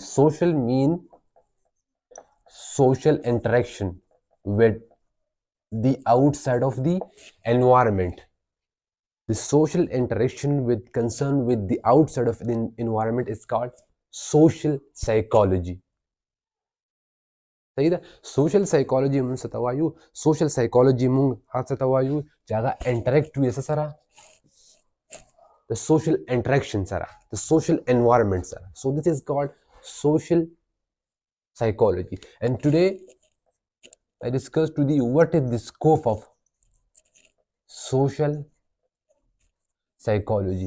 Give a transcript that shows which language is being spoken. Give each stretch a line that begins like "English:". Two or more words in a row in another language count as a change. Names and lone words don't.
English: Social mean social interaction with the outside of the environment. The social interaction with concern with the outside of the environment is called social psychology.
Pashto: صحیح ده
English: social psychology
Pashto: مونږ څه ته وایو
English: social psychology
Pashto: مونږ هغه څه ته وایو چې هغه انټریکټ وي څه سره
English: the social interaction
Pashto: سره
English: the social environment
Pashto: سره.
English: So this is called social psychology. And today I discussed to the what is the scope of social psychology.